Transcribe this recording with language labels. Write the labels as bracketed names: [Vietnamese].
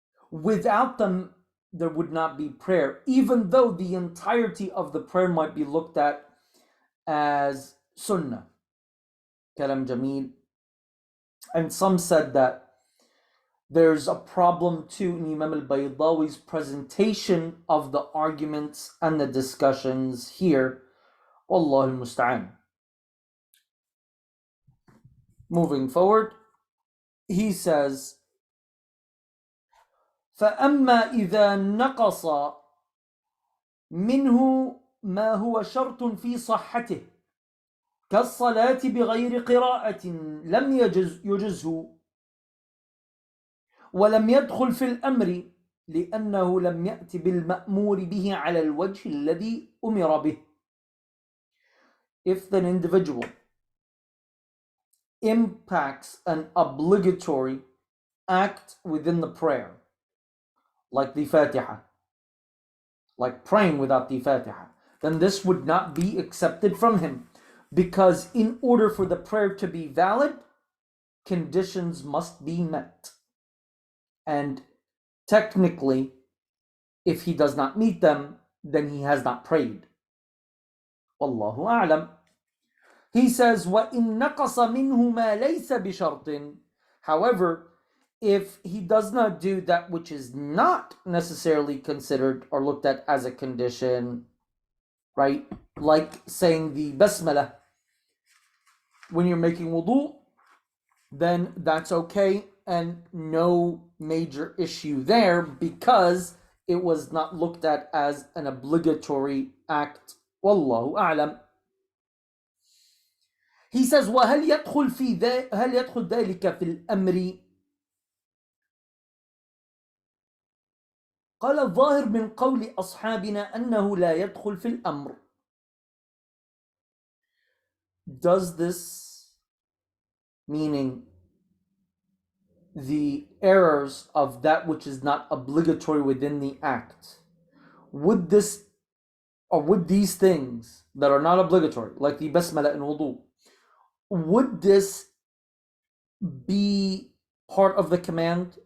[English] Without them, there would not be prayer, even though the entirety of the prayer might be looked at as sunnah. [Arabic] Kalam Jameel. [English] And some said that there's a problem too in Imam al-Baydawi's presentation of the arguments and the discussions here. [Arabic] Wallahu al-musta'an. [English] Moving forward, he says, [Arabic] فَأَمَّا إِذَا نَقَصَ مِنْهُ ما هو شرط في صحته كالصلاة بغير قراءة لم يجزه ولم يدخل في الأمر لأنه لم يأت بالمأمور به على الوجه الذي أمر به. [English] If an individual impacts an obligatory act within the prayer, like the Fatiha, like praying without the Fatiha, then this would not be accepted from him, because in order for the prayer to be valid, conditions must be met. And technically, if he does not meet them, then he has not prayed. [Arabic] Wallahu a'lam. [English] He says, [Arabic] وَإِن نَقَصَ مِنْهُ مَا لَيْسَ بِشَرْطٍ. [English] However, if he does not do that which is not necessarily considered or looked at as a condition, right? Like saying the basmalah when you're making wudu, then that's okay and no major issue there, because it was not looked at as an obligatory act. [Arabic] Wallahu a'lam. [English] He says, [Arabic] وهل يدخل ذلك في الأمر؟ قال الظاهر من قول أصحابنا أنه لا يدخل في الأمر. [English] Does this, meaning the errors of that which is not obligatory within the act, would this, or would these things that are not obligatory, like the basmalah and wudu, would this be part of the command?